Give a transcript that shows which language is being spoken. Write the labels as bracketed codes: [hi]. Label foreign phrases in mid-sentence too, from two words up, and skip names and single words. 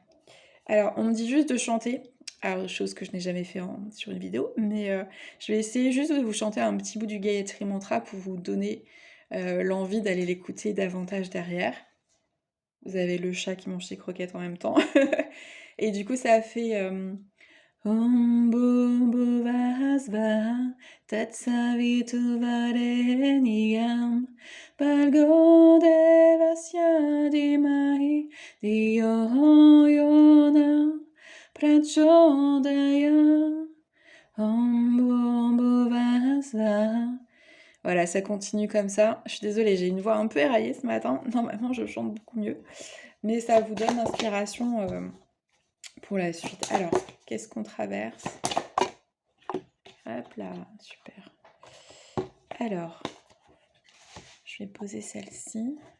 [fr] Alors, on me dit juste de chanter. Alors, chose que je n'ai jamais fait sur une vidéo, mais je vais essayer juste de vous chanter un petit bout du Gayatri Mantra pour vous donner l'envie d'aller l'écouter davantage derrière. Vous avez le chat qui mange ses croquettes en même temps. Et du coup, ça fait [sa] Om Bhuvasvaha Tatsavitu Varenigam Bhargo Devasya Dhimahi Dhiyo Yona Prachodaya Om Bhuvasvaha. [fr] Voilà, ça continue comme ça. Je suis désolée, j'ai une voix un peu éraillée ce matin. Normalement, je chante beaucoup mieux. Mais ça vous donne l'inspiration pour la suite. Alors, qu'est-ce qu'on traverse? Hop là, super. Alors, je vais poser celle-ci.